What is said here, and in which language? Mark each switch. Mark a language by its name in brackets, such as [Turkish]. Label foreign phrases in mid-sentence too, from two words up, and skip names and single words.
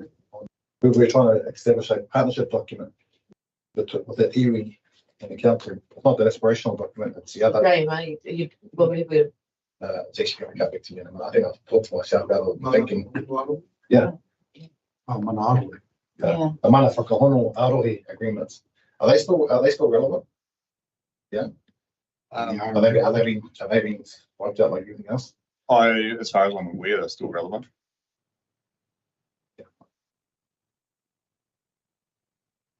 [English] We're trying to establish a partnership document with that Iwi and the council. It's not the aspirational document. It's the other. Right, mate. We're It's actually going to come back to me. I think I've talked to myself about thinking. Yeah. Oh, Manawhenua. Yeah. The [Māori] mana whakahono arohi [English] agreements. Are they still relevant? Yeah. Are they being wiped out like everything else? As far as I'm aware, they're still relevant.